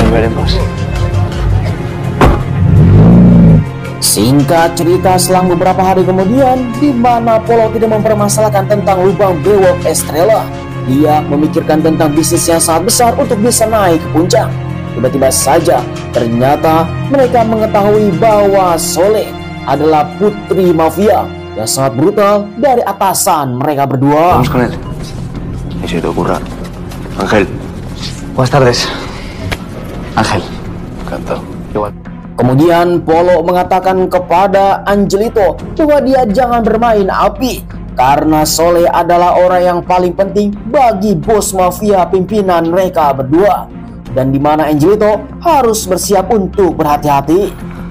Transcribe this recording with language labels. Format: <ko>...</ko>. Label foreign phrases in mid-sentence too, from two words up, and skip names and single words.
<id>Singkat cerita, selang beberapa hari kemudian, di mana Polo tidak mempermasalahkan tentang lubang bewok Estrella, dia memikirkan tentang bisnis yang sangat besar untuk bisa naik ke puncak. Tiba-tiba saja, ternyata mereka mengetahui bahwa Sole adalah putri mafia yang sangat brutal dari atasan mereka berdua.</id> <es>Vamos con él. Y si te ocurra. Ángel. Buenas tardes. Ángel. Encantado. Igual.</es> <id>Kemudian Polo mengatakan kepada Angelito bahwa dia jangan bermain api karena Sole adalah orang yang paling penting bagi bos mafia pimpinan mereka berdua, dan di mana Angelito harus bersiap untuk berhati-hati.</id>